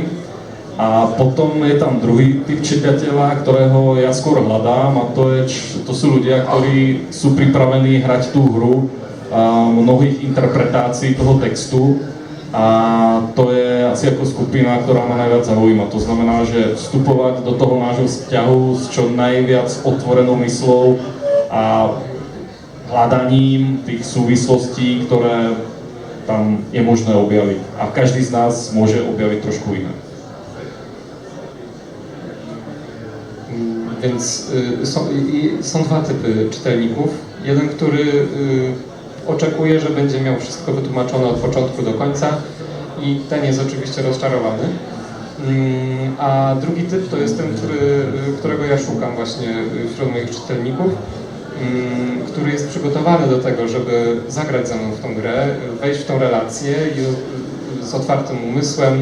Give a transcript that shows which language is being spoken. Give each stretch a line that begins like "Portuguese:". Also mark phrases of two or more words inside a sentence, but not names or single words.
Slovak: A potom je tam druhý typ čitateľa, ktorého ja skôr hľadám, a to sú ľudia, ktorí sú pripravení hrať tú hru mnohých interpretácií toho textu, a to je asi ako skupina, ktorá ma najviac zaujíma. To znamená, že vstupovať do toho nášho vzťahu s čo najviac otvorenou myslou a hľadaním tých súvislostí, ktoré tam je možné objaviť. A každý z nás môže objaviť trošku iné.
Polish: Więc są dwa typy czytelników. Jeden, który oczekuje, że będzie miał wszystko wytłumaczone od początku do końca i ten jest oczywiście rozczarowany. A drugi typ to jest ten, którego ja szukam właśnie wśród moich czytelników, który jest przygotowany do tego, żeby zagrać ze mną w tą grę, wejść w tą relację i z otwartym umysłem.